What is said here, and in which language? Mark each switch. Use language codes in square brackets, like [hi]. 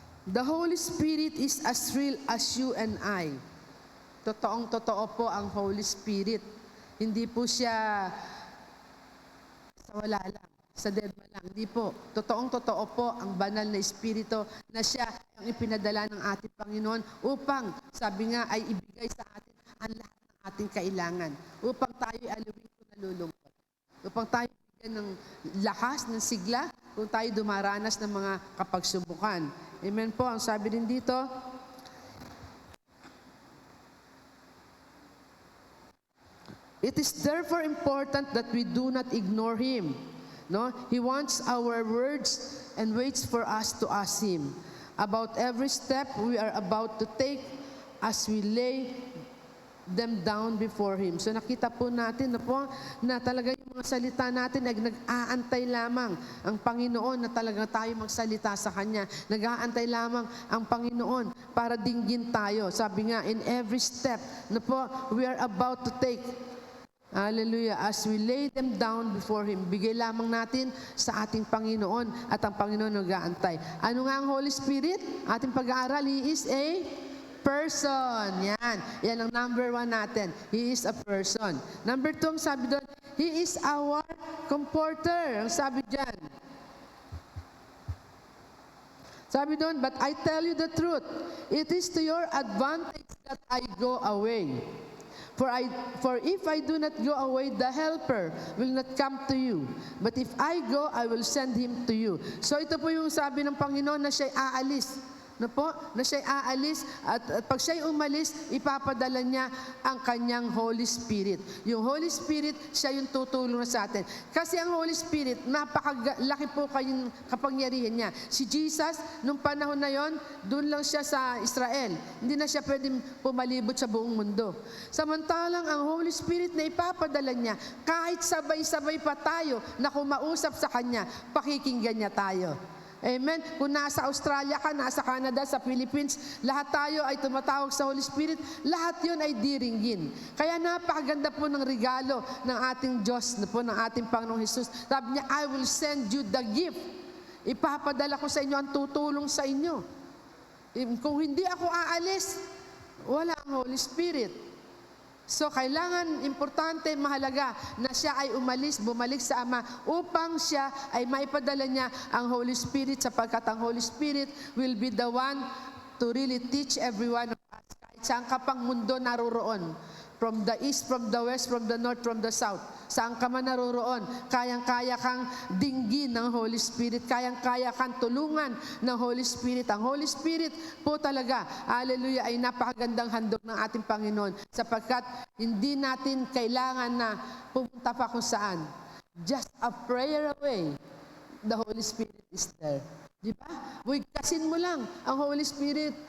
[en] The Holy Spirit is as real as you and I. [tl] Totoong-totoo po ang Holy Spirit. Hindi po siya sa wala lang, sa deadma lang. Hindi po. Totoong-totoo po ang banal na Espiritu na siya ang ipinadala ng ating Panginoon upang, sabi nga, ay ibigay sa atin ang lahat ng ating kailangan. Upang tayo alawin kung nalulungkot. Upang tayo bigyan ng lakas, ng sigla, kung tayo dumaranas ng mga kapagsubukan. [en] Amen po. [tl] Ang sabi din dito, [en] it is therefore important that we do not ignore Him. No? He wants our words and waits for us to ask Him about every step we are about to take as we lay them down before Him. [tl] So nakita po natin na talaga yung mga salita natin ay nag-aantay lamang ang Panginoon na talaga tayo magsalita sa Kanya. Nag-aantay lamang ang Panginoon para dinggin tayo. Sabi nga, [en] in every step we are about to take, hallelujah, as we lay them down before Him, [tl] bigay lamang natin sa ating Panginoon at ang Panginoon nag-aantay. Ano nga ang Holy Spirit? Ating pag-aaral, [en] He is a person. [tl] Yan ang number 1 natin. [en] He is a person. [tl] Number 2, ang sabi doon, [en] He is our comforter. [tl] Ang sabi dyan. Sabi doon, [en] but I tell you the truth, it is to your advantage that I go away. For if I do not go away, the Helper will not come to you. But if I go, I will send Him to you. [tl] So ito po yung sabi ng Panginoon na siya'y aalis. Na siya'y aalis at pag siya'y umalis, ipapadala niya ang kanyang Holy Spirit. Yung Holy Spirit, siya yung tutulong sa atin. Kasi ang Holy Spirit, napakalaki po kayong kapangyarihan niya. Si Jesus, nung panahon na yon, doon lang siya sa Israel. Hindi na siya pwedeng pumalibot sa buong mundo. Samantalang ang Holy Spirit na ipapadala niya, kahit sabay-sabay pa tayo na kumausap sa Kanya, pakikinggan niya tayo. Amen. Kung nasa Australia ka, nasa Canada, sa Philippines, lahat tayo ay tumatawag sa Holy Spirit, lahat yun ay diringgin. Kaya napakaganda po ng regalo ng ating Diyos, ng ating Panginoong Jesus. Sabi niya, [en] I will send you the gift. [tl] Ipapadala ko sa inyo ang tutulong sa inyo. Kung hindi ako aalis, wala ang Holy Spirit. So, kailangan, importante, mahalaga na siya ay bumalik sa Ama upang siya ay maipadala niya ang Holy Spirit sapagkat ang Holy Spirit [en] will be the one to really teach everyone of us. [tl] Kahit saan ka pang mundo naroroon, [en] from the east, from the west, from the north, from the south, [tl] saan ka man naroroon, kayang-kaya kang dinggin ng Holy Spirit, kayang-kaya kang tulungan ng Holy Spirit. Ang Holy Spirit po talaga, hallelujah, ay napakagandang handog ng ating Panginoon sapagkat hindi natin kailangan na pumunta pa kung saan. [en] Just a prayer away, the Holy Spirit is there. [tl] Di ba? Wigkasin mo lang ang Holy Spirit.